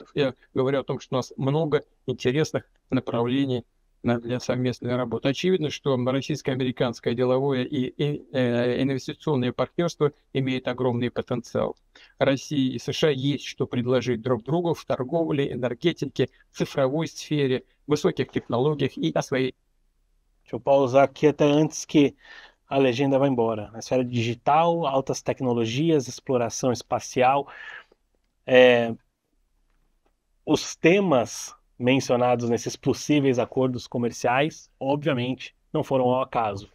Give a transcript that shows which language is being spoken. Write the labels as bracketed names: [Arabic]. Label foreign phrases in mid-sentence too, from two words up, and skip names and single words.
[Russian] Я говорю о том, что у нас много интересных направлений для совместной работы. Очевидно, что российско-американское деловое и инвестиционное партнерство имеет огромный потенциал. России и США есть что предложить друг другу в торговле, энергетике, цифровой сфере, высоких технологиях и о своей... [Portuguese] Deixa eu pausar aqui até antes que a legenda vá embora. Na esfera digital, altas tecnologias, exploração espacial. Os temas mencionados nesses possíveis acordos comerciais, obviamente, não foram ao acaso.